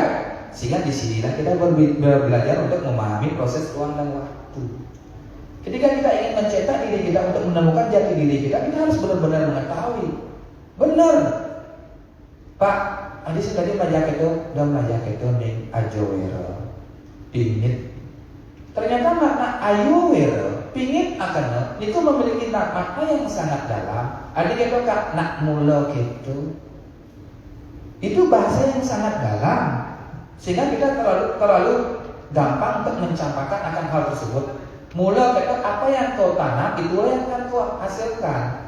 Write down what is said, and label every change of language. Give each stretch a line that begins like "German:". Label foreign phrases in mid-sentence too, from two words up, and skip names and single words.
Indonesian: Sehingga disinilah kita belajar untuk memahami proses ruang dan waktu. Ketika kita ingin mencetak diri kita untuk menemukan jati diri kita harus benar-benar mengetahui. Benar, Pak. Adi tadi belajar itu, udah belajar itu nih
Balinese: ajowero, pingit.
Indonesian: Ternyata makna
Balinese: ayowero, pingit
Indonesian: akan itu memiliki makna yang sangat dalam. Adi kita kak
Balinese: nak mula
Indonesian: gitu. Itu bahasa yang sangat dalam. Sehingga kita terlalu gampang untuk mencampakkan akan hal tersebut. Mula kata apa yang kau tanam itulah yang akan kau hasilkan.